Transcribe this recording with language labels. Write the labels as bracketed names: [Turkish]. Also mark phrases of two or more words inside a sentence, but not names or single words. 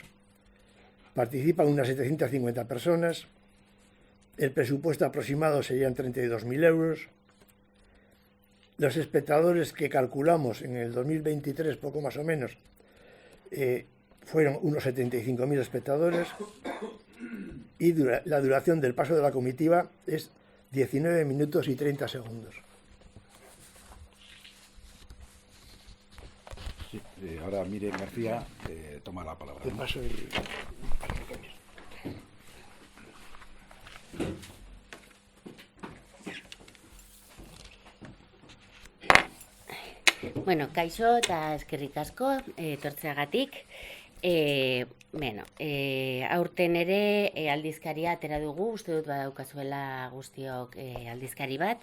[Spanish] participan unas 750 personas, el presupuesto aproximado serían 32.000 euros, los espectadores que calculamos en el 2023, poco más o menos, fueron unos 75.000 espectadores y la duración del paso de la comitiva es 19 minutos y 30 segundos. Sí, ahora Miren García toma la palabra. Te paso el... [Basque] Bueno, kaixo eta eskerrik asko etortzeagatik. Aurten ere aldizkaria atera dugu, uste dut badaukazuela guztiok aldizkari bat.